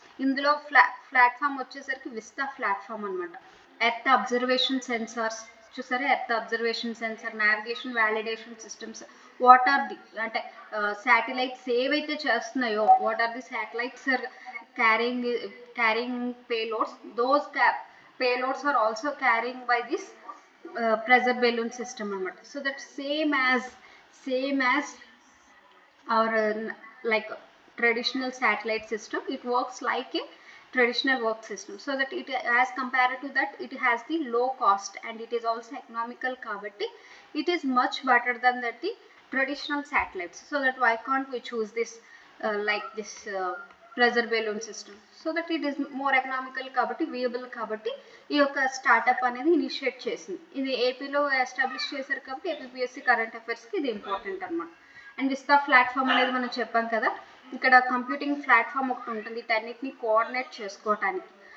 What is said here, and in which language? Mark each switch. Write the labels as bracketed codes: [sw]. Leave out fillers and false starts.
[te] ఇందులో ప్లాట్ఫామ్ వచ్చేసరికి Vista platform అనమాట. ఎర్త్ అబ్జర్వేషన్ సెన్సార్స్ చూసారా, earth observation censor, navigation validation systems. [en] what are the [te] అంటే [en] satellites [te] ఏవైతే చేస్తున్నాయో, [en] what are the satellites are carrying payloads, those payloads are also carrying by this pressure balloon system [te] anamata. [en] So that same as our like traditional satellite system, it works like a traditional work system. So that it, as compared to that, it has the low cost and it is also economical [te] kabatti [en] it is much better than that the traditional satellites. So that why can't we choose this like this pressure balloon system? So that it is more economical [te] కాబట్టి, వియబుల్ కాబట్టి ఈ యొక్క startup అనేది initiate చేసింది. ఇది ఏపీలో establish చేశారు కాబట్టి ఏపీపీఎస్సీ కరెంట్ అఫైర్స్కి ఇది ఇంపార్టెంట్ అనమాట. అండ్ విస్తా ప్లాట్ఫామ్ అనేది మనం చెప్పాం కదా, ఇక్కడ కంప్యూటింగ్ ప్లాట్ఫామ్ ఒకటి ఉంటుంది వీటన్నిటిని కోఆర్డినేట్ చేసుకోవటానికి.